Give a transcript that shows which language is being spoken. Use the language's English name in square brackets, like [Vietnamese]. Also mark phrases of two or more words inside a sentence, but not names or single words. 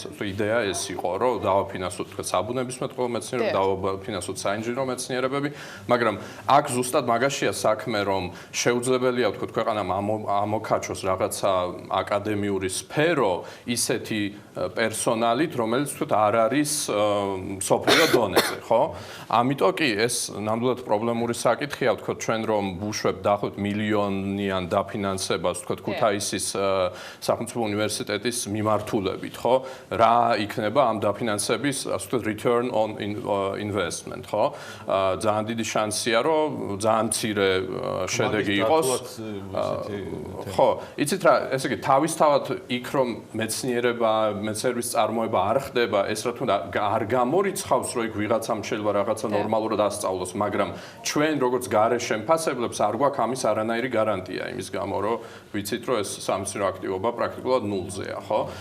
[Georgian] იდეა ეს იყო, რომ დავაფინანსოთ თქვა საბუნებისმეტყველო მეცნიერება, დავაფინანსოთ საინჟინრო მეცნიერებები, მაგრამ აქ ზუსტად მაგაშია საქმე, რომ შეუძლებელია თქვა ქვეყანამ ამოქაჩოს რაღაცა აკადემიური სფერო ისეთი პერსონალით, რომელიც თქვა არ არის მსოფლიო დონეზე, ხო? ამიტომ კი ეს ნამდვილად პრობლემური საკითხია, თქვა ჩვენ რომ ბუშვებ დაახლოებით მილიონიან დაფინანსებას, თქვა ქუთაისის სახელმწიფო უნივერსიტეტის მიმართულებით, ხო? რა იქნება ამ დაფინანსების, ასე ვთქვათ, [English] return on investment, [Georgian] ხო? ძალიან დიდი შანსია, რომ ძალიან მცირე შედეგი იყოს. ხო, იცით რა, ესე იგი, თავისთავად იქ რომ მეცნიერების წარმოება არ ხდება, ეს რა თქმა უნდა არ გამორიცხავს, რომ იქ ვიღაცამ შეიძლება რაღაცა ნორმალურად ასწავლოს, მაგრამ ჩვენ როგორც გარე შემფასებლებს არ გვაქვს ამის არანაირი გარანტია, იმის გამო, რომ ვიცით, რომ ეს სამეცნიერო აქტივობა პრაქტიკულად ნულზეა, ხო?